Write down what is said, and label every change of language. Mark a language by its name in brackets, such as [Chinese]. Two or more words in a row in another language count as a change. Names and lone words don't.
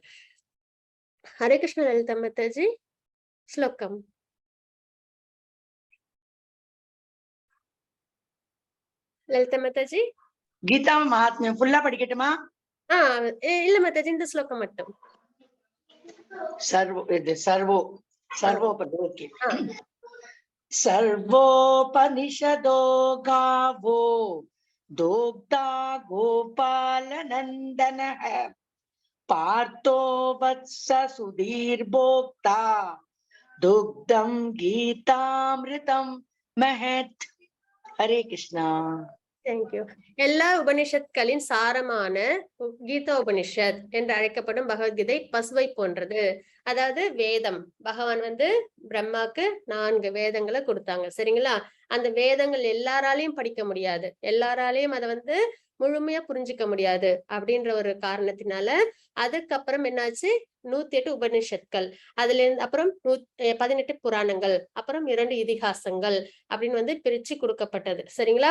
[Sanskrit] हरे कृष्ण [Tamil] லலிதா மாதாஜி. ஸ்லோகம். லலிதா மாதாஜி. கீதா மகாத்மியம் ஃபுல்லா படிக்கட்டுமா? இல்ல மாதாஜி, இந்த ஸ்லோகம் மட்டும். [Sanskrit] सर्वोपनिषदो गावो दोग्धा गोपालनन्दनः पार्थो वत्स सुधीर्भोक्ता दुग्धं गीतामृतं महत्. हरे कृष्णा. [English] thank you. [Tamil] எல்லா உபனிஷத்களின் சாரமான கீதா உபனிஷத் என்று அழைக்கப்படும் பகவத்கீதை பசுவை போன்றது. அதாவது வேதம், பகவான் பிரம்மாக்கு 4 வேதங்களை கொடுத்தாங்க சரிங்களா? அந்த வேதங்கள் எல்லாராலையும் படிக்க முடியாது, எல்லாராலையும் அதை முழுமையா புரிஞ்சுக்க முடியாது அப்படின்ற ஒரு காரணத்தினால அதுக்கப்புறம் என்னாச்சு, 108 உபனிஷத்கள், அதுல இருந்து அப்புறம் 18 புராணங்கள், அப்புறம் 2 இதிகாசங்கள் அப்படின்னு பிரிச்சு கொடுக்கப்பட்டது சரிங்களா?